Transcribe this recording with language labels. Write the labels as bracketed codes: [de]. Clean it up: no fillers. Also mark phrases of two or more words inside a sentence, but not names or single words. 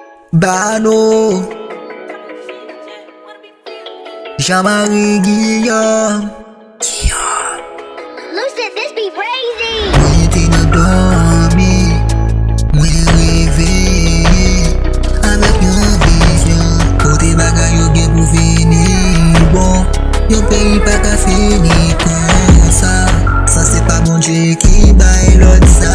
[en] Bano, Jean-Marie Guillaume. Lucid, this be crazy. [ht] Mwen te nan dormi, mwen reveye avèk yon vizyon. Kote bagay yo gen pou vini bon, yon peyi pa ka fini kon sa. Sa se pa bon Dje ki bay lot sa.